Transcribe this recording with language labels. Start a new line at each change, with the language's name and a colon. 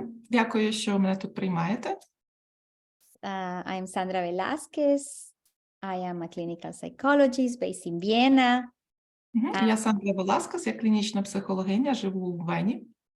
Ukrainian: Дякую, що мене тут приймаєте.
English: I'm Sandrayu Веласкес. I am a clinical psychologist based in Vienna.
Ukrainian: Я Сандрою Веласкес, я клінічна психологиня, живу в Вені.